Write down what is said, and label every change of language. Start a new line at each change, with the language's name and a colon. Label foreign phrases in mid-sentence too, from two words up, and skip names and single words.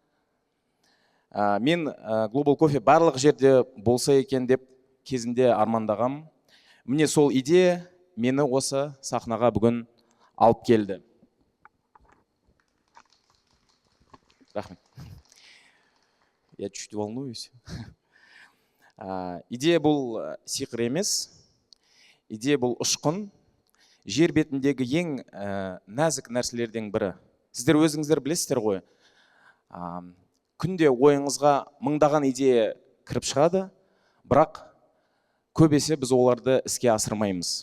Kazakh: Мен Global Coffee барлық жерде болса екен деп кезінде армандағам. Міне сол идея мені осы сахнаға бүгін алып келді. Рахмет.
Russian: Я чуть волнуюсь.
Kazakh: Идея бұл сиқыр емес. Идея бұл ұшқын. Жер бетіндегі ең нәзік нәрселерден бірі. Сіздер өзіңіздер білесіздер ғой. Күнде ойыңызға мыңдаған идея кіріп шығады, бірақ көбесе біз оларды іске асырмаймыз.